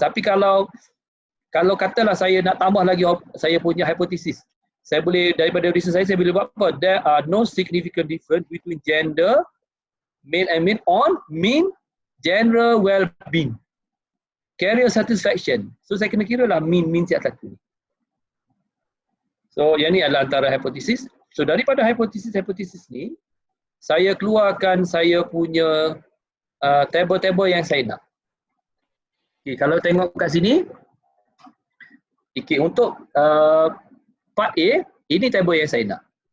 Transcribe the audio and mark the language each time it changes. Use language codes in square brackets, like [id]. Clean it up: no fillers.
[ms] Tapi kalau katalah saya nak tambah lagi saya punya hypothesis, saya boleh daripada research saya boleh buat apa? [en] There are no significant difference between gender, male and female on mean general well-being, career satisfaction. [ms] So saya kena kira lah mean siap satu. So yang ni adalah antara hypothesis. So daripada hypothesis ni, saya keluarkan saya punya table-table yang saya nak. Okay, kalau tengok kat sini, okay, untuk part A, ini table yang saya nak.